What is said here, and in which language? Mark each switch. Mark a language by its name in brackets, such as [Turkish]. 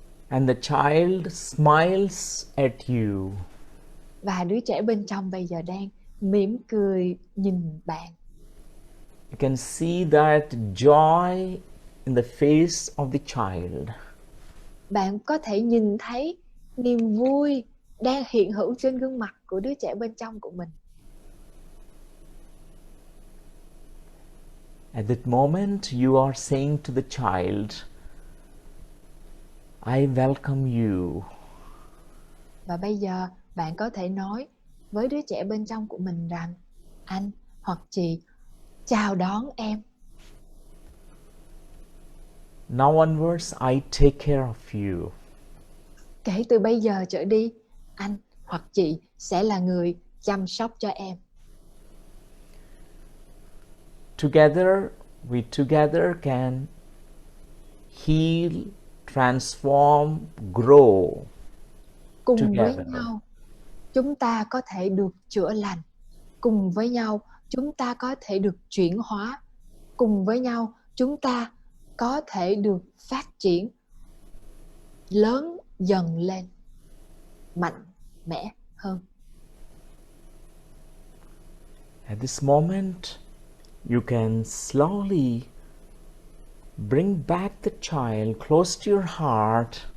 [English] And the child smiles at you. [Vietnamese] Và đứa trẻ bên trong bây giờ đang mỉm cười nhìn bạn. [English] You can see that joy in the face of the child. [Vietnamese] Bạn có thể nhìn thấy niềm vui đang hiện hữu trên gương mặt của đứa trẻ bên trong của mình. [English] At that moment, you are saying to the child, I welcome you. [Vietnamese] Và bây giờ bạn có thể nói với đứa trẻ bên trong của mình rằng, anh hoặc chị chào đón em. [English] Now onwards, I take care of you. [Vietnamese] Kể từ bây giờ trở đi, anh hoặc chị sẽ là người chăm sóc cho em. [English] We together can heal, transform, grow. [Vietnamese] Cùng với [English] together. [Vietnamese] nhau, chúng ta có thể được chữa lành. Cùng với nhau, chúng ta có thể được chuyển hóa. Cùng với nhau, chúng ta có thể được phát triển, lớn dần lên, mạnh mẽ hơn. [English] At this moment, you can slowly bring back the child close to your heart.